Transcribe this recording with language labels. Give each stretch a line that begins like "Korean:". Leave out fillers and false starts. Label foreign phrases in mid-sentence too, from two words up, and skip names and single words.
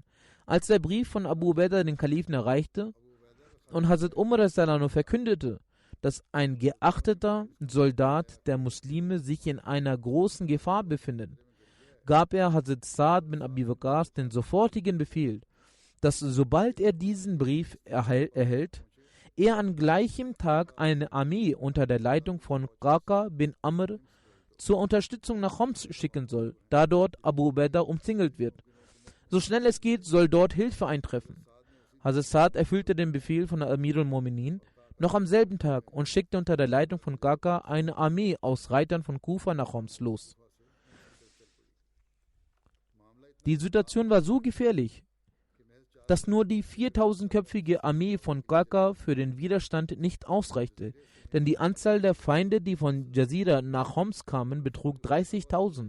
German: Als der Brief von Abu Ubaidah den Kalifen erreichte und Hazrat Umar verkündete, dass ein geachteter Soldat der Muslime sich in einer großen Gefahr befindet, gab er Hazrat Saad bin Abi Waqqas den sofortigen Befehl, dass sobald er diesen Brief erhält, er an gleichem Tag eine Armee unter der Leitung von Qaqa bin Amr zur Unterstützung nach Homs schicken soll, da dort Abu Ubaidah umzingelt wird. So schnell es geht, soll dort Hilfe eintreffen. Hazrat Saad erfüllte den Befehl von Amir al-Mu'minin noch am selben Tag und schickte unter der Leitung von Qaqa eine Armee aus Reitern von Kufa nach Homs los. Die Situation war so gefährlich, dass nur die 4000-köpfige Armee von Qaqa für den Widerstand nicht ausreichte, denn die Anzahl der Feinde, die von Jazira nach Homs kamen, betrug 30.000.